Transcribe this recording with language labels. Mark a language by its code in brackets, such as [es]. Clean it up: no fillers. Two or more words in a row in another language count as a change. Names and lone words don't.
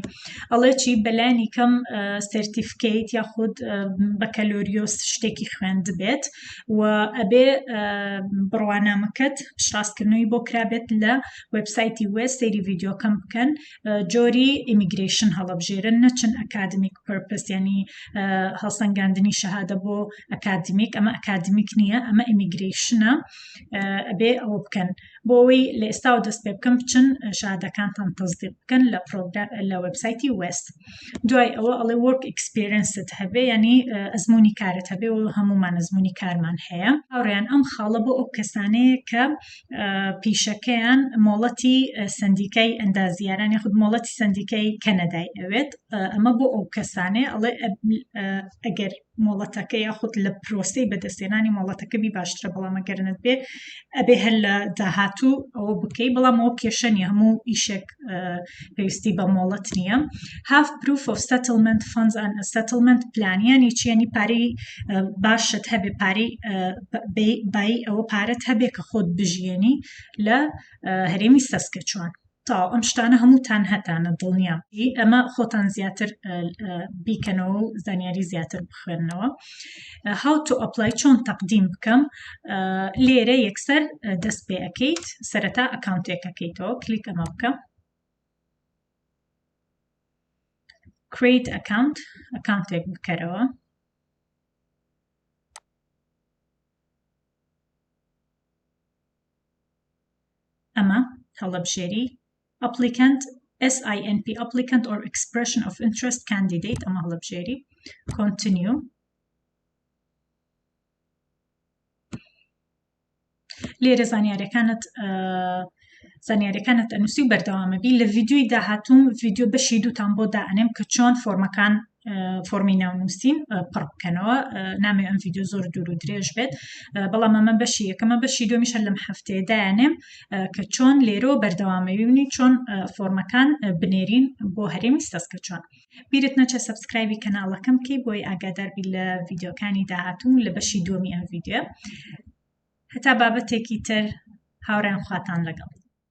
[ckb] ئەڵێ چی؟ بەلایانی کەم سرتیفکیت یاخود بەکەلۆریۆس شتێکی خوێند بێت و ئەبێ بڕوانامەکەت شڕاستکردنەوەی بۆ کرابێت لە وێبسایتی وێ، سەیری ڤیدیۆکەم بکەن، جۆری ئیمیگریشن هەڵەبژێرن، نەچن [en] academic purpose, [ckb] ینی هەڵسەنگاندنی شەهادە بۆ ئەکادمیک، ئەمە ئەکادمیک نییە، ئەمە ئیمیگریشنە، ئەبێ ئەوە بکەن بۆ ئەوەی لە ئێستاوە دەست پێ بکەم بچن شەهادەکانتان تەزدیق بکەن لە وێبسایتی وست دوای ئەوە ئەڵێ [en] work experience [ckb] هەبێ ینی ئەزمموی کارت هەبێ و هەمومان ئەزمموی کارمان هەیە هاوڕێیان ئەم خاڵە بۆ ئەو کەسانەیە کە پیشەکەیان مۆڵەتی سندیکای ئەندازیاران یاخود مۆڵەتی سندیکای کەنەدای ئەوێت ئەمە بۆ ئەو کەسانەیە ئەڵێ ئەگەر مۆڵەتەکە یاخود لە پرۆسەی بەدەستێنانی مۆڵەتەکە بی باشترە بەڵام ئەگەرنت بێ ئەبێ هەر لە داهاتوو ئەوە بکەی بەڵام ئەوە کێشە نیە هەموو ئیشێک پێویستی بە مۆڵەت نییە [en] have proof of settlement funds and a settlement plan [ckb] یعنی چیانی پارەی باشت هەبێ پارەی بای ئەوە پارەت هەبێ کە خۆت بژیێنی لە هەرێمی سەسکەچوان تا ئەم شتانە هەمووتان هەتانە دڵنیا ئەمە خۆتان زیاتر بیکەنەوە و زانیاری زیاتر بخوێنەوە [en] how to apply [ckb] چۆن تەقدیم بکەم لێرە یەکسەر دەست پێ ئەەکەیت سەرەتا ئەکاونتێکەکەیتەوە کلیک ئەمە بکەم [en] create account [ckb] ئەکاونتێک بکەرەوە ئەمە هەڵەبژێری [en] applicant SINP applicant or expression of interest candidate [ckb] ئەمە هەڵەبژێری [en] continue [ckb] لێرە زانیاریەکانت ئەنووسی و بەردەوامەبی لە ڤیددیوی داهاتوم ڤیددیو بەشی دووتان بۆ دائنێم کە چۆن فۆرمەکان فۆرمی ناونووسین پڕ بکەنەوە نامێ ئەم ڤیددیو زۆر دوور و درێژ بێت بەڵام ئەمە بەشی یەکەمە بەشی دومیشە لەم هەفتەیە دایانێم کە چۆن لێرۆ بەردەوامەبیونی چۆن فۆرمەکان بنێرین بۆ هەرێمی سەسکەچوان بیرت نەچە سەبسکرایبی کەناڵەکەم بکەی بۆی ئاگاداربی لە ڤیددیۆکانی داهاتوم لە بەشی دومی ئەم ڤیددیۆ هەتا بابەتێکی تر هاوڕێیان خواتان لەگەڵ